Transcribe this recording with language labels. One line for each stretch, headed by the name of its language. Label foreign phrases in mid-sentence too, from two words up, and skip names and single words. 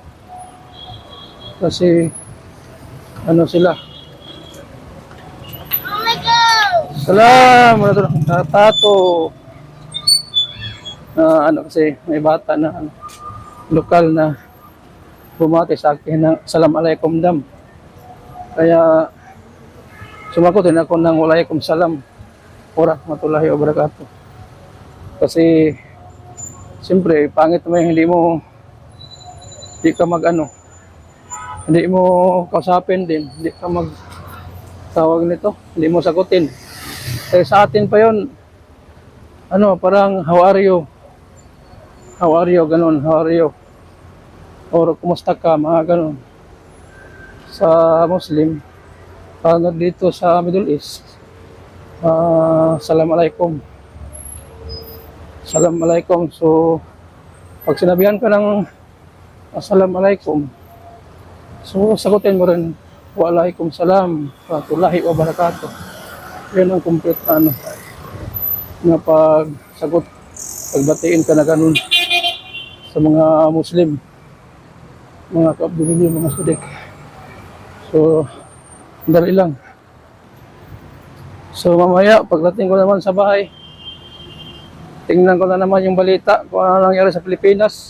Filipino: Kasi ano sila. Salam! Tato! Kasi may bata na lokal na bumati sa akin ng
Arabic: سلام عليكم
Filipino: dam. Kaya sumagot din ako ng
Arabic: وعليكم السلام ورحمة الله وبركاته.
Filipino: Kasi siyempre pangit mo hindi ka hindi mo kausapin din, hindi ka tawag nito, hindi mo sagutin. Eh sa atin pa yon, parang
English: how are you,
Filipino: ganun,
English: how are you,
Filipino: or kumusta ka, mga ganun. Sa Muslim, dito sa Middle East,
Arabic: سلام عليكم. سلام عليكم.
Filipino: So, pag sinabihan ka ng
Arabic: سلام عليكم,
Filipino: so sagutin mo rin,
Arabic: وعليكم السلام، رحمة الله وبركاته.
Filipino: Yan ang complete na pagsagot, pagbatiin ka na ganun sa mga Muslim, mga kaabdulili, mga sudik. So, dali lang. So, mamaya, pagdating ko naman sa bahay, tingnan ko na naman yung balita kung ano nangyari sa Pilipinas.